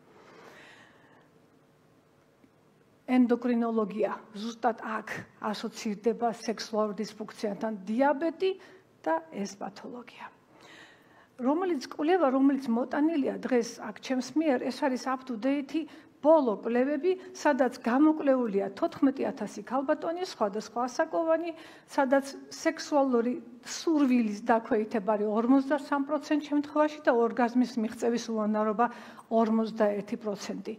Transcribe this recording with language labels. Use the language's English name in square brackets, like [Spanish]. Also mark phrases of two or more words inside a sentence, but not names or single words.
[Georgian] ენდოკრინოლოგია ზუსტად აქ ასოცირდება სექსუალურ დისფუნქციასთან დიაბეტი და ეს პათოლოგია. რომელიც კვლევა, რომელიც მოტანილია დღეს აქ ჩემს მიერ, ეს არის [English] up to date [Georgian] ბოლო კვლევები, სადაც გამოკვლეულია 14,000 ქალბატონი, სხვადასხვა ასაკოვანი, სადაც სექსუალური სურვილის დაქვეითება არის 53% შემთხვევაში და ორგაზმის მიღწევის უვანარობა 41%.